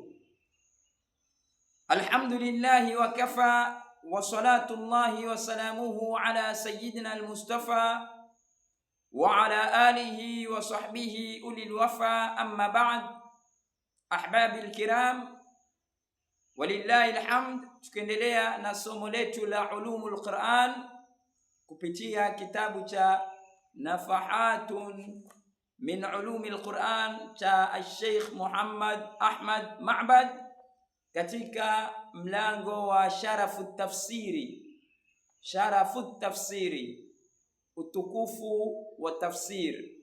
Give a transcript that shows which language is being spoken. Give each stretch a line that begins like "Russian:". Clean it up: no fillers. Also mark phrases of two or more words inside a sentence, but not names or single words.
Arabic: الحمد لله وكفى وصلاة الله وسلامه على سيدنا المصطفى وعلى آله وصحبه أولي الوفا، أما بعد. أحبابي الكرام، ولله الحمد.
Swahili: Tukiendelea na somo letu la
Arabic: علوم القرآن
Swahili: kupitia kitabu cha Nafahatun min ulumil Quran cha Sheikh Muhammad Ahmad Ma'bad, katika mlango wa sharafu tafsiri, utukufu wa tafsir.